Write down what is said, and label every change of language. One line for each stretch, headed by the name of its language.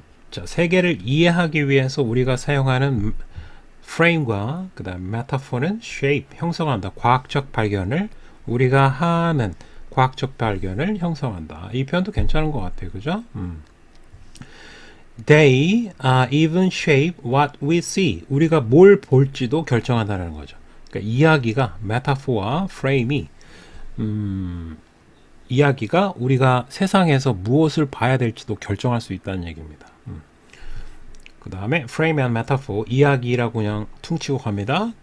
Korean: 자, 세계를 이해하기 위해서 우리가 사용하는 frame과 그다음 metaphor는 shape, 형성한다. 과학적 발견을 우리가 하는 과학적 발견을 형성한다. 이 표현도 괜찮은 것 같아요. 그죠?
English: They even shape what we see.
Korean: 우리가 뭘 볼지도 결정한다는 거죠. 그러니까 이야기가 metaphor와 frame이 이야기가 우리가 세상에서 무엇을 봐야 될지도 결정할 수 있다는 얘기입니다. 그 다음에
English: frame and metaphor,
Korean: 이야기라고 그냥 퉁치고 갑니다.